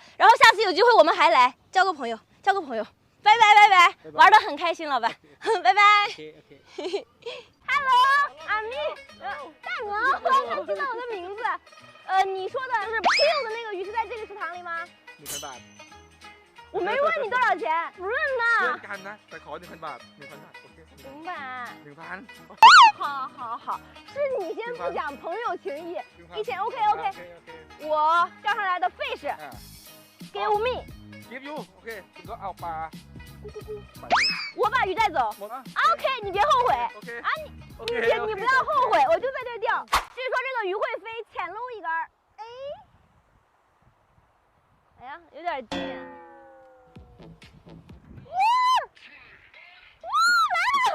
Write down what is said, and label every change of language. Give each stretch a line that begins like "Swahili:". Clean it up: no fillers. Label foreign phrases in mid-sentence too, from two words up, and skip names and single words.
Chinese: 然后下次有机会我们还来交个朋友，拜拜，玩得很开心，老板，拜拜。Hello， 阿咪，大娘，我想知道我的名字。你说的就是 Q 的那个鱼是在这个池塘里吗
Thai: 1,000 บาท
Chinese: 我没问你多少钱，不认
Thai: เพื่อ
Chinese: 呢
Thai: น。กันนะแต่ขอ 1,000 บาท 1,000 บาท โอเค
Chinese: 明白。 1,000 好，是你先不讲朋友情谊，1000 OK，
Thai: โอเค
Chinese: 我钓上来的 fish
Thai: อ่า
English: give me， give you
Thai: โอเคคุณก็เอาปลา
Chinese: 我把鱼带走。
Thai: หมดอ่ะ
Chinese: OK， 你别后悔
Thai: โอเค
Chinese: 啊，你不要后悔，我就在这钓。据说这个鱼会飞，潜龙一根儿。哎呀，有点近。来了！